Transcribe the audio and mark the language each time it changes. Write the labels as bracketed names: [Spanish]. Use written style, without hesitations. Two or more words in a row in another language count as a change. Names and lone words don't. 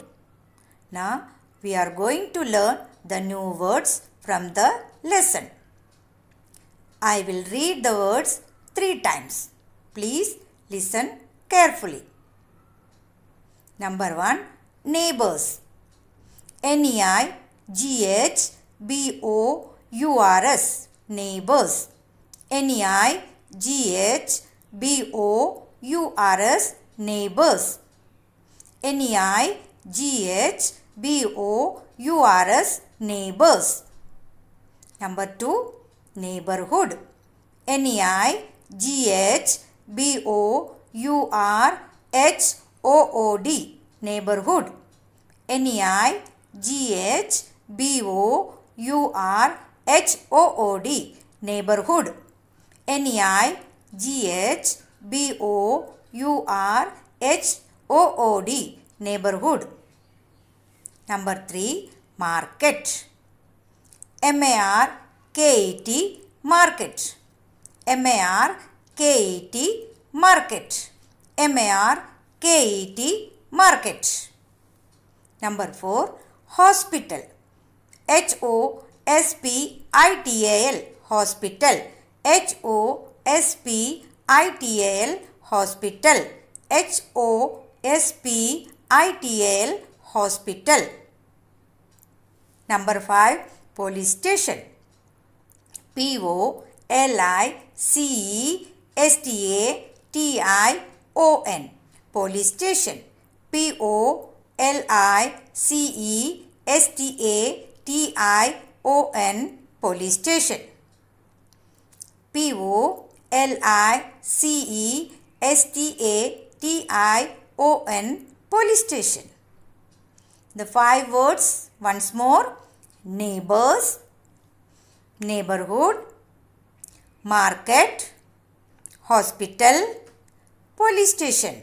[English] Now, we are going to learn the new words from the lesson. I will read the words 3 times. Please listen carefully. Number 1, neighbors. N-E-I-G-H-B-O-U-R-S. Neighbors. N-E-I-G-H-B-O-U-R-S. Neighbors. N-E-I-G-H-B-O-U-R-S. Neighbors. Number 2, neighborhood. N-E-I-G-H-B-O-U-R-H-O-O-D. Neighborhood. N-E-I-G-H-B-O-U-R-H-O-O-D. Neighborhood. N-E-I-G-H-B-O-U-R-H-O-O-D. Neighborhood. Number 3, market. M-A-R-K-E-T. Market. M-A-R-K-E-T. Market. M-A-R-K-E-T. Market. Number 4, hospital. H-O-S-P-I-T-A-L. Hospital. H-O-S-P-I-T-A-L. Hospital. H-O-S-P-I-T-A-L. Hospital. Number 5, police station. P-O-L-I-C-E-S-T-A-T-I-O-N. Police station. P-O-L-I-C-E-S-T-A-T-I-O-N. Police station. P-O-L-I-C-E-S-T-A-T-I-O-N. Police station. The 5 words once more. Neighbors, neighborhood, market, hospital, police station.